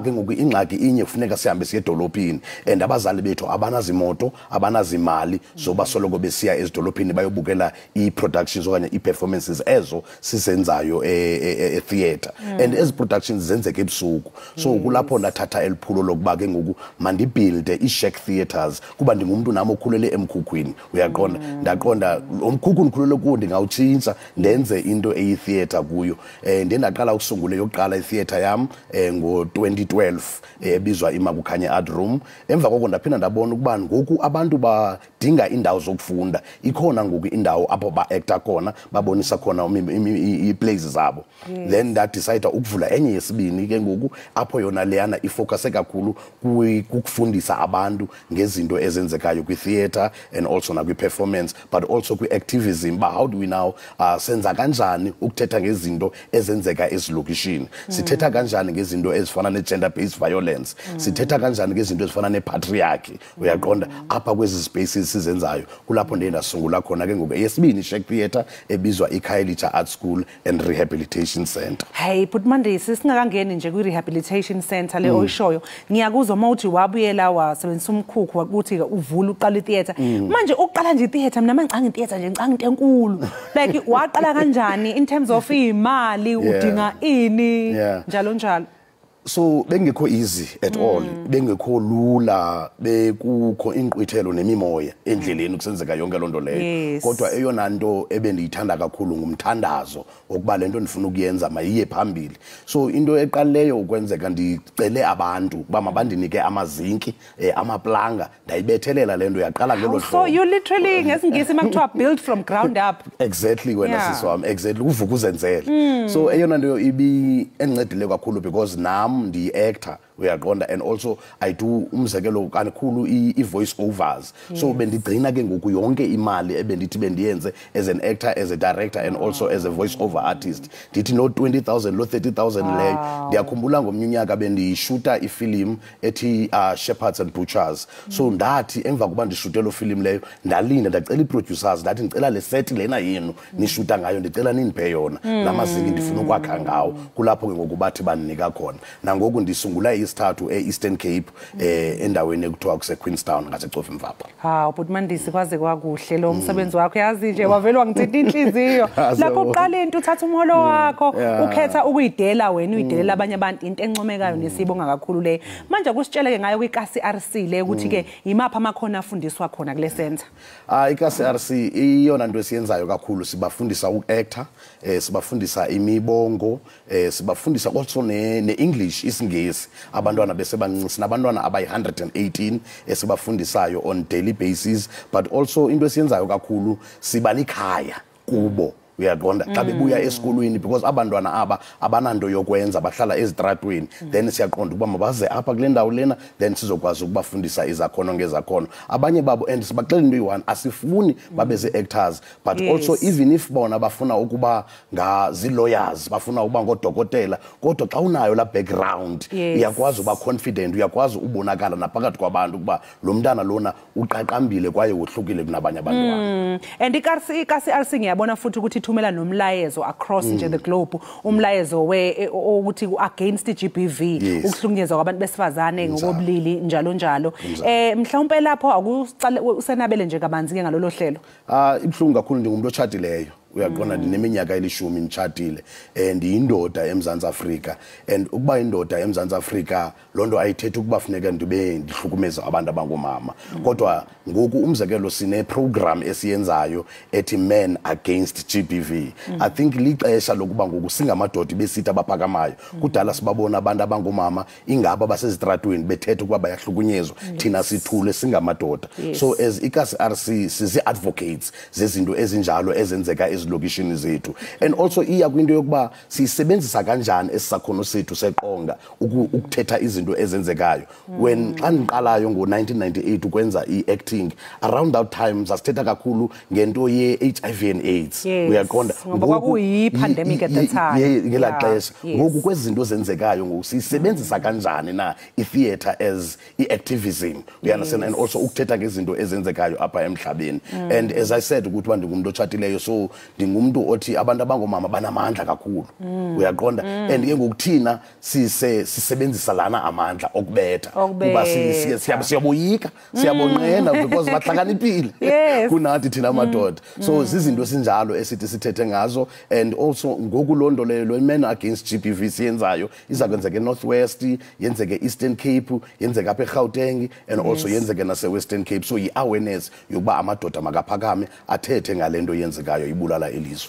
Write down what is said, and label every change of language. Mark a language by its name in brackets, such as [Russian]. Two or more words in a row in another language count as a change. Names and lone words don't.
[Xhosa] ke ngoku ingxaki inye kufuneka sihambe siye edolophini and abazali bethu abanazimoto abanazimali zoba soloko besiya ezidolophini bayobukela iproductions okanye iperformances ezo sizenzayo etheater and ezi productions zenzeke ebusuku so kulapho ndathatha eliphulo lokuba ke ngoku mandibuilde iShack Theatres kuba ndingumuntu ngumuntu nami okhulele emkhukhwini uyaqonda ndaqonda umkhukhu nikhulele kuwo ndingawutshintsha ndenze into eyi-theatre kuyo ndendaqala ukusungula yokuqala i-theatre yam ngo-2012 ebizwa imakukhanye art room emva koko ndaphinda ndabona ukuba ngoku abantu badinga indawo zokufunda ikhona ngoku indawo apho ba-acta khona babonisa khona ii-plays zabo then ndadicide ukuvula enye yesibini ke ngoku apho yona leyana ifocuse kakhulu kukufundisa abantu ngezinto ezenzekayo kwi-theatre [English] and also [Xhosa] nakwi-performance [English] but also [Xhosa] kwi-activism ba [English] how do we now [Xhosa] senza kanjani ukuthetha ngezinto ezenzeka ezilokishini sithetha kanjani ngezinto ezifana ne- [English] gender based violence [Xhosa] sithetha kanjani ngezinto ezifana ne-patriarchy uyaqonda apha kwezi spaces sizenzayo kulapho ndiye ndasungula khona ke ngoku yesibini i-Shek Theatre ebizwa Ekhaya Art School and Rehabilitation Center. [Zulu] Hey but Mandisi singakangeni nje kwi-rehabilitation center le oyishoyo ngiyakuzwa mawuthi wabuyela wasebenzisa umkhukhu ukuthi uvula uqala i-theatre manje uqala nje i-theatre mina mangicanga i-theatre nje ngicanga into enkulu like waqala kanjani [English] in terms of [Zulu] imali udinga ini njalo njalo. [Xhosa] So bengekho [English] easy at all [Xhosa] bengekho lula bekukho inqwithelo nemimoya endleleni kusenzeka yonke lonto leyo kodwa eyona nto ebendiyithanda kakhulu ngumthandazo okuba lento ndifuna ukuyenza mayiye phambili so into eqaleyo ukwenzeka ndicele abantu ba mabandinike amazinki amaplanga ndayibethelela lento yaqala ngelo hlobo. [English] So you literally [Xhosa] ngesingisi makuthiwa [English] build from ground up. [Xhosa] Exactly wena siswami exactly uvuka uzenzele so eyona nto ibi encedile kakhulu because nam ndi-actor uyaqonda [English] and also I do [Xhosa] umzekelo kakhulu i- [English] voice overs [Xhosa] so bendigcina ke ngoku yonke imali ebendithi bendiyenze [English] as an actor as a director and also as a voice over [Xhosa] artist ndithi no 20,000 lo 30,000 leyo ndiyakhumbula ngomnye unyaka bendishuta ifilm ethi Shepherds and Butchers so ndathi emva kuba ndishuta lo film leyo ndalinda ndacela i-producers ndathi ndicela le set lena yenu nishuta ngayo ndicela nindiphe yona lamazinki ndifuna ukwakha ngawo kulapho ke ngoku bathi bandinika khona nangoku ndisungula isithathu e-Eastern Cape endaweni ekuthiwa kuse Queenstown ngasecofa Mvapha. [Zulu] But Mandisi kwaze kwakuhle lo msebenzi wakho yazi nje wavelwa ngithinta inhliziyo lapho uqala into uthatha umholo wakho ukhetha ukuyidela wena uyidelela abanye abantu into encomekayo nesibonga kakhulu le manje kusitsheleke ngayo kwikasi RC le ukuthi ke imapha amakhono afundiswa khona kule center. [Xhosa] Ikasi RC iyona nto esiyenzayo kakhulu sibafundisa uku-actor sibafundisa imibongo sibafundisa also ne-English isingesi abantwana bese bancinci sinabantwana abayi-118 esibafundisayo [English] on daily basis [Xhosa] but also into esiyenzayo kakhulu siba likhaya kubo uyaqonda xa bebuya esikolweni because abantwana aba abananto yokwenza bahlala ezitratweni then siyaqonda ukuba mabaze apha kule ndawo lena then sizokwazi ukubafundisa izakhono ngezakhono abanye babo and sibaxela into eyi-one asifuni babe zii-actors [English] but also even if [Xhosa] bona bafuna ukuba zii-lawyers bafuna ukuba ngodokotela kodwa xa unayo la background uyakwazi uba confident uyakwazi ubonakala naphakathi kwabantu ukuba lo mntana lona uqaqambile kwaye wohlukile kunabanye abantwana [Zulu] and ikasi RC ngiyabona futhi ukuthi ithumela nomlayezo across nje [English] the globe [Zulu] umlayezo ukuthi against iGBV ukuhlukunyezwa kwabantu besifazane ngokobulili njalo njalo mhlawumbe lapho akucala usenabele nje kabanzi ke ngalolo hlelo [Xhosa] ibhlungu kakhulu ndingumuntu otshatileyo uyaqonda ndineminyaka elishumi ngitshatile ndiyindoda eMzantsi Afrika and ukuba indoda eMzantsi Afrika lonto ayithethi ukuba funeka ndibe ndihlukumeza abantu abangomama kodwa ngoku umzekelo sine program esiyenzayo ethi Men Against GBV [English] I think [Xhosa] lixesha lokuba ngoku singamadoda besithi abaphakamayo kudala sibabona abantu abangomama ingaba basezitratweni bethetha ukuba bayahlukunyezwa thina sithule singamadoda [English] so as [Xhosa] ikasi RC sizi advocates zezinto ezinjalo ezenzeka ezilokishini zethu [English] and also [Xhosa] iya kwinto yokuba sisebenzisa kanjani esisakhono sethu seqonga ukuthetha izinto ezenzekayo when xa ndiqalayo ngo-1998 ukwenza i-acting [English] around that time [Xhosa] sasithetha kakhulu ngento ye-HIV and AIDS uyaqonda ngoba kuyi-pandemic [English] at the time [Xhosa] ngelaa xesha ngoku kwezi zinto zenzekayo ngoku siyisebenzisa kanjani na i-theatre as i-activism uyanderstand [English] and also [Xhosa] ukuthetha ngezinto ezenzekayo apha emhlabeni [English] and as I said [Xhosa] ukuthi uba ndingumuntu otshatileyo so ndingumuntu othi abantu abangomama banamandla kakhulu uyaqonda and ke ngokuthina sisebenzisa lana amandla okubetha kuba siyaboyika siyabonqena because bahlakaniphile kunathi thina amadoda so zizinto esinjalo esithi sithethe ngazo [English] and also [Xhosa] ngokulondolelo men against GBV siyenzayo iza kwenzeka eNorthwest yenzeke Eastern Cape yenzeka apha eGauteng and also yenzeke nase Western Cape so i-awareness yokuba amadoda makaphakame athethe ngalento yenzekayo ibulala elizwe.